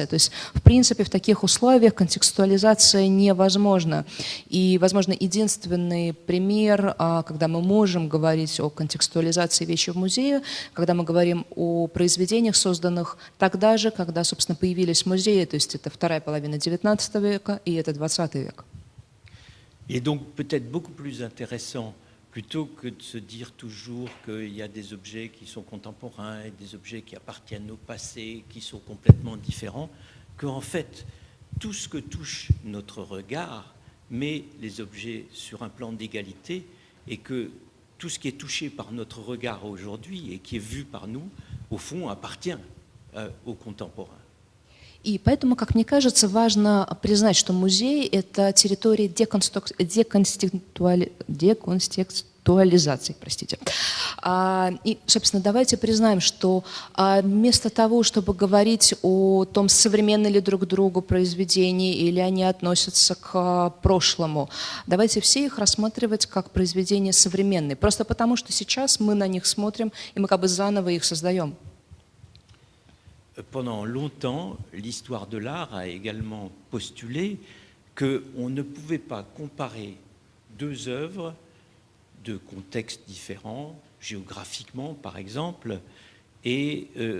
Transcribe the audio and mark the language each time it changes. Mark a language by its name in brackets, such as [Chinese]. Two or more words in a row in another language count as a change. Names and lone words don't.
[Russian] То есть, в принципе, в таких условиях контекстуализация невозможна. И, возможно, единственный пример, когда мы можем говорить о контекстуализации вещи в музее, когда мы говорим о произведениях, созданных тогда же, когда, собственно, появились музеи, то есть это вторая половина XIX века и это XX век. [French] Et donc peut-être beaucoup plus intéressant, plutôt que de se dire toujours qu'il y a des objets qui sont contemporains et des objets qui appartiennent au passé, qui sont complètement différents, qu'en fait, tout ce que touche notre regard met les objets sur un plan d'égalité et que tout ce qui est touché par notre regard aujourd'hui et qui est vu par nous, au fond, appartient aux contemporains. [Russian] И поэтому, как мне кажется, важно признать, что музей — это территория деконтекстуализации. Простите. И, собственно, давайте признаем, что вместо того, чтобы говорить о том, современны ли друг другу произведения или они относятся к прошлому, давайте все их рассматривать как произведения современные. Просто потому, что сейчас мы на них смотрим, и мы как бы заново их создаем. [French] Pendant longtemps, l'histoire de l'art a également postulé qu'on ne pouvait pas comparer deux œuvres de contextes différents, géographiquement par exemple, et